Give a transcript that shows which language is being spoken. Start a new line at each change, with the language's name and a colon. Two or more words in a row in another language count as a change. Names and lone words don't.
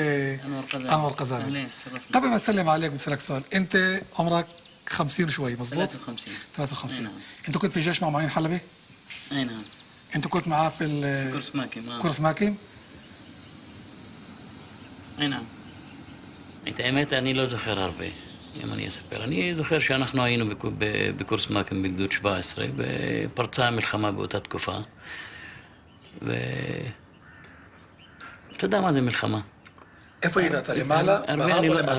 Arabic: أنور قزامل. أنور قزامل. اهلين. قبل ما أسلم عليك بسألك سؤال، أنت عمرك 50 وشوي مظبوط؟ 53. 53. نعم. أنت كنت في الجيش مع معين حلبي؟ اي نعم. أنت كنت معاه في كورس ماكيم. كورس ماكيم؟ اي نعم.
Hebrew: את האמת, אני לא זוכר הרבה, אם אני אספר. אני זוכר שאנחנו היינו בקורס מאקם בגדוד 17, ופרצה המלחמה באותה תקופה. אתה יודע מה זה מלחמה? איפה היית? אתה למעלה? בהר או למטה?